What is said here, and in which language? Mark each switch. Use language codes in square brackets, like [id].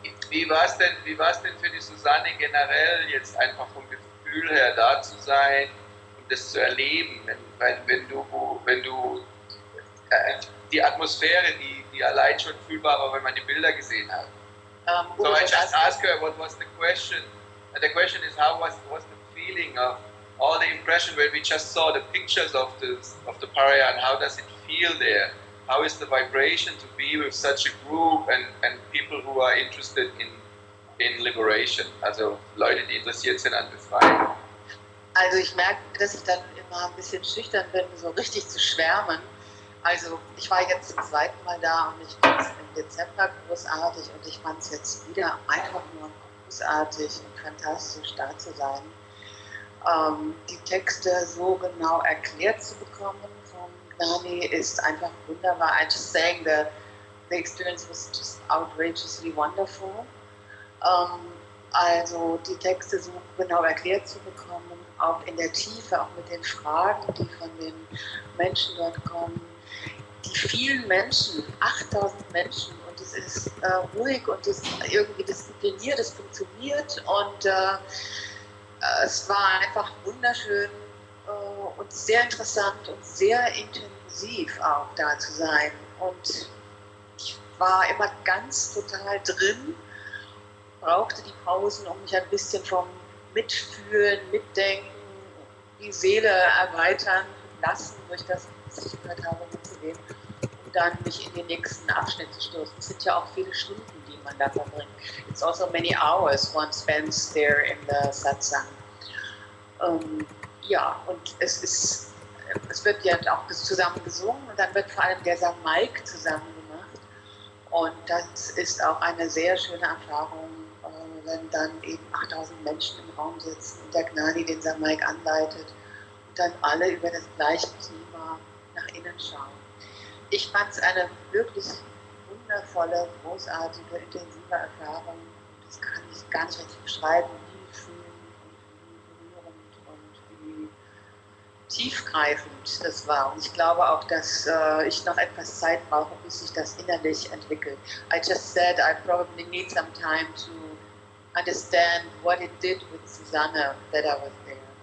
[de] Wie war es denn für die Susanne generell, jetzt einfach vom Gefühl her da zu sein und das zu erleben, wenn du die Atmosphäre, die allein schon fühlbar war, wenn man die Bilder gesehen hat. [en] So I just asked her what was the question, and the question is how was the feeling of all the impression when we just saw the pictures of the Parayan, how does it feel there? How is the vibration to be with such a group and people who are interested in liberation? [de] Also Leute, die interessiert sind an Befreiung. Also ich merke, dass ich dann immer ein bisschen schüchtern bin, so richtig zu schwärmen. Also ich war jetzt zum zweiten Mal da und ich fand es im Dezember großartig und ich fand es jetzt wieder einfach nur großartig und fantastisch da zu sein. Die Texte so genau erklärt zu bekommen vom Gnani ist einfach wunderbar. [en] I just saying the experience was just outrageously wonderful. [de] Also die Texte so genau erklärt zu bekommen, auch in der Tiefe, auch mit den Fragen, die von den Menschen dort kommen. Die vielen Menschen, 8000 Menschen, und es ist ruhig und es ist irgendwie diszipliniert, es funktioniert und es war einfach wunderschön und sehr interessant und sehr intensiv auch da zu sein. Und ich war immer ganz total drin, brauchte die Pausen, um mich ein bisschen vom Mitfühlen, Mitdenken, die Seele erweitern lassen, durch das, was ich gehört habe, mitzugehen, um dann mich in den nächsten Abschnitt zu stoßen. Es sind ja auch viele Stunden, die man da verbringt. [en] It's also many hours one spends there in the Satsang. [de] Ja, und es wird ja auch zusammen gesungen und dann wird vor allem der Samaik zusammen gemacht. Und das ist auch eine sehr schöne Erfahrung, wenn dann eben 8000 Menschen im Raum sitzen und der Gnani den Samaik anleitet und dann alle über das gleiche Thema nach innen schauen. Ich fand es eine wirklich wundervolle, großartige, intensive Erfahrung. Das kann ich gar nicht richtig beschreiben, wie fühlend und wie berührend und wie tiefgreifend das war. Und ich glaube auch, dass ich noch etwas Zeit brauche, bis sich das innerlich entwickelt. [en] I just said I probably need some time to understand what it did with Susanne that I was there.